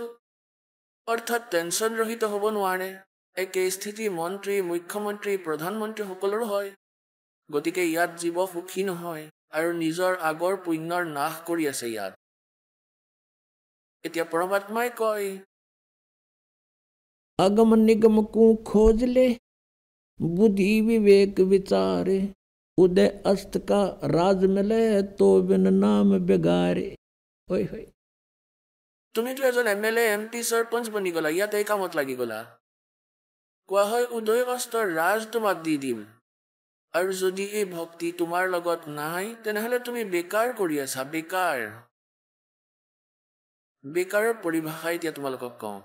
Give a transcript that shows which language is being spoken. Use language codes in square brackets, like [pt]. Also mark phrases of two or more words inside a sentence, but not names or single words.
[as] অৰ্থাৎ টেনচন ৰহিত হ'ব নোৱাৰে। একে স্থিতি মন্ত্ৰী, মুখ্যমন্ত্ৰী, প্ৰধানমন্ত্ৰী সকলৰো হয়। গতিকে ইয়াত জীৱ সুখী নহয় আৰু নিজৰ আগৰ পুণ্যৰ নাশ কৰি আছে ইয়াত। এতিয়া পৰমাত্মাই কয়, [hi] अगम निगम को खोज ले, बुद्धि विवेक विचारे, उदय अस्त का राज मिले तो बिन नाम बेगारे। [as] তুমিতো এজন MLA, MP, सरपंच বনি গলা, ইয়াত এই কামত লাগি গলা। কোৱা হয় উদয় অস্তৰ ৰাজ তোমাক দি দিম, আৰু যদি এই ভক্তি তোমাৰ লগত নাই, তেনেহ'লে তুমি বেকাৰ কৰি আছা। বেকাৰৰ পৰিভাষা এতিয়া তোমালোকক কওঁ।